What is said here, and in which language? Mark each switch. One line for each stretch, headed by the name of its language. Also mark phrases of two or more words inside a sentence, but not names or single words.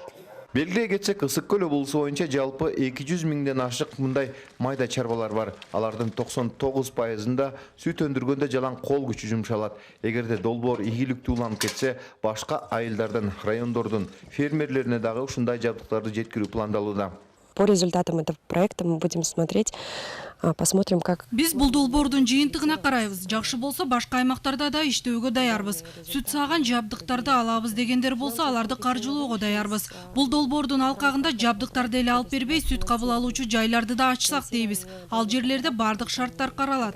Kyrgyz: Белгилей кетсек, Ысык-Көл облусу боюнча жалпы 200 миңден ашык мындай майда чарбалар бар. Алардын 99%-ында сүт өндүргөндө жалаң кол күчү жумшалат. Эгерде долбоор ийгиликтүү уланып кетсе, башка айылдардын, райондордун фермерлерине дагы ушундай жабдыктарды жеткирүү пландалууда.
Russian: По результатам этого проекта мы будем смотреть, посмотрим, как...
Kyrgyz: Биз бул долбоордун жыйынтыгына карайбыз. Жакшы болсо башка аймактарда да иштөөгө даярбыз. Сүт сааган жабдыктарды алабыз дегендер болсо, аларды каржылоого даярбыз. Бул долбоордун алкагында жабдыктарды эле алып бербей, сүт кабыл алуучу жайларды да ачсак дейбиз. Ал жерлерде бардык шарттар каралат.